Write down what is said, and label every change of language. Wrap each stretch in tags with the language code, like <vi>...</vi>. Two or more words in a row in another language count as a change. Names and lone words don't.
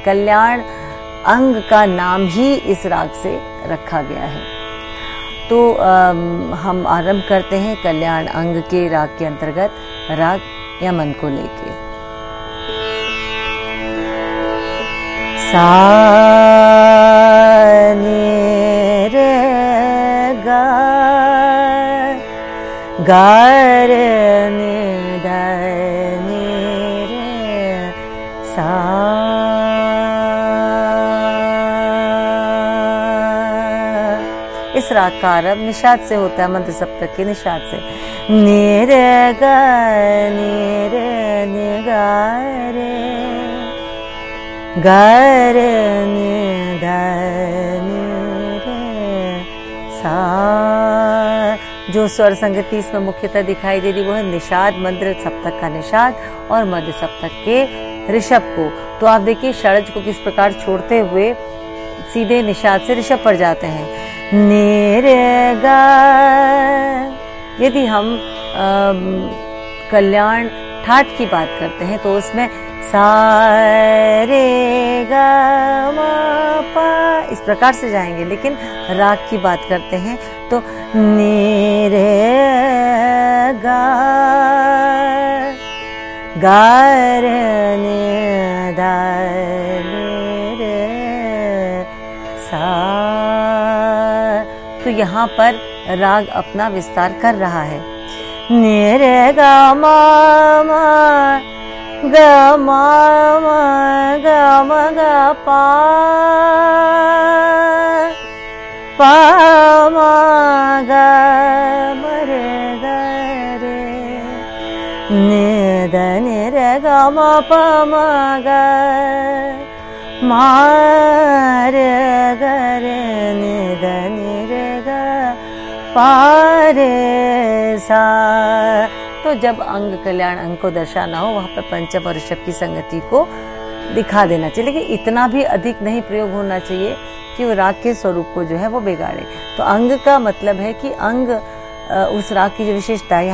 <hi>कल्याण अंग का नाम ही इस राग से रखा गया है। तो हम आरंभ करते हैं कल्याण अंग के राग के अंतर्गत राग यमन को लेके। सा नि रे गा गा रे नि धा नि रे सा। इस राग का आरंभ निषाद से होता है, मध्य सप्तक के निषाद से। नि रे गा नि रे नि गा रे गा रे नि धा नि रे सा। जो स्वर संगति इसमें मुख्यतः दिखाई दे रही वो है निषाद, मध्य सप्तक का निषाद और मध्य सप्तक के ऋषभ को। तो आप देखिए षड्ज को किस प्रकार छोड़ते हुए सीधे निषाद से ऋषभ पर जाते हैं। नि रे गा। यदि हम कल्याण ठाठ की बात करते हैं तो उसमें सा रे गा मा पा इस प्रकार से जाएंगे, लेकिन राग की बात करते हैं तो नि रे गा गा रे नि धा नि रे सा। तो यहाँ पर राग अपना विस्तार कर रहा है। नि रे गा मा मा गा मा मा गा मा गा पा पा मा गा मा रे गा रे नि धा नि रे गा मा पा मा गा मा रे गा रे नि धा नि रे गा पा रे सा। तो जब अंग कल्याण अंग को दर्शाना हो वहाँ पर पंचम और ऋषभ की संगति को दिखा देना चाहिए, लेकिन इतना भी अधिक नहीं प्रयोग होना चाहिए कि वो राग के स्वरूप को जो है वो बिगाड़े। तो अंग का मतलब है कि अंग उस राग की जो विशेषता है।</hi>